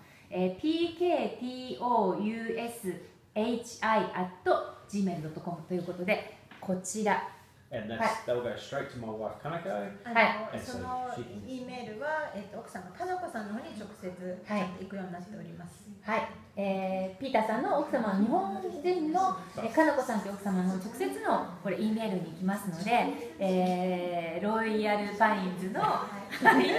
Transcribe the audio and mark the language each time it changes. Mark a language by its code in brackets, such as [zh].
[ja] PKTOUSHI@gmail.com PKTOUSHI@gmail.com ということで、こちら。 [en] And that will go straight to my wife Kanako. [ja] その E メールは、奥様かなこさんの方に直接行くようになっております。はい、ピーターさんの奥様、日本人のかなこさんという奥様の直接のこれ E メールに行きますので、ロイヤルパインズの9月13